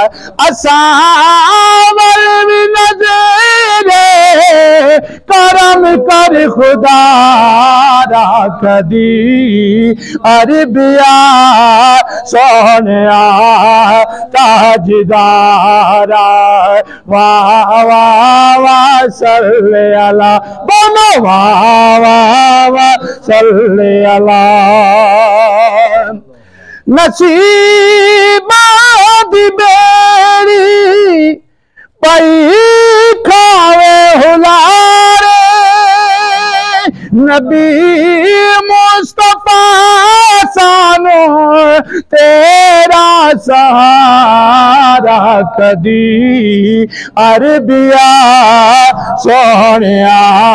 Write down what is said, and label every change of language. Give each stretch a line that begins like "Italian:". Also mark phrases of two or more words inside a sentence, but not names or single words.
Punjabi: ਅਸਾਂ ਵੱਲ ਨਜ਼ਰੇ ਕਰਮ ਕਰ ਖ਼ੁਦਾਰਾ, ਕਦੀ ਅਰਬੀਆ ਸੋਹਣਿਆ ਤਾਜਦਾਰਾ। ਵਾਹ ਵਾਹ ਵਾਹ
Arabic: صلّ على,
Punjabi: ਬੋਲੋ ਵਾਹ ਵਾਹ ਵਾਹ
Arabic: صلّ على.
Punjabi: ਨਸੀਬਾਂ ਦੀ ਬੇੜੀ ਪਈ ਖਾਵੇ ਹੁਲਾਰੇ, ਨਬੀ ਮੁਸਤਫ਼ਾ ਸਾਨੂੰ ਤੇਰਾ ਸਹਾਰਾ ਕਦੀ ਅਰਬੀਆ ਸੋਹਣਿਆ